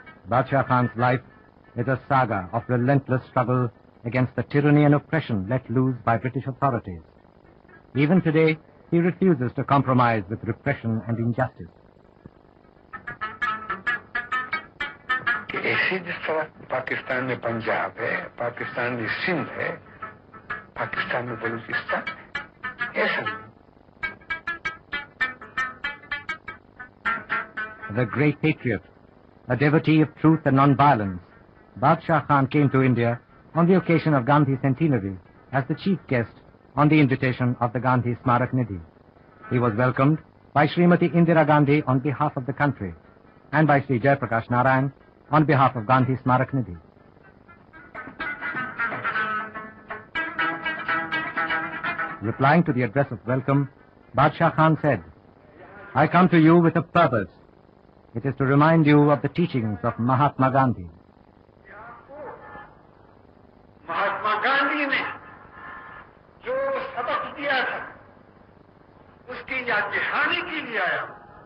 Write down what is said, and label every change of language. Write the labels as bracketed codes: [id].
[en] Badshah Khan's life is a saga of relentless struggle against the tyranny and oppression let loose by British authorities. Even today, he refuses to compromise with repression and injustice. [hi] ऐसे जिस तरह पाकिस्तान में पंजाब है, पाकिस्तान में सिंध है, पाकिस्तान में बलूचिस्तान है, ऐसा नहीं. [en] The great patriot, a devotee of truth and non-violence, Badshah Khan came to India on the occasion of Gandhi's centenary as the chief guest on the invitation of the Gandhi Smarak Nidhi. He was welcomed by Srimati Indira Gandhi on behalf of the country and by Sri Jayaprakash Narayan on behalf of Gandhi Smarak Nidhi. Replying to the address of welcome, Badshah Khan said, "I come to you with a purpose. It is to remind you of the teachings of Mahatma Gandhi." [hi] Mahatma Gandhi ने जो सबक दिया था उसकी याद दिलाने के लिए आया.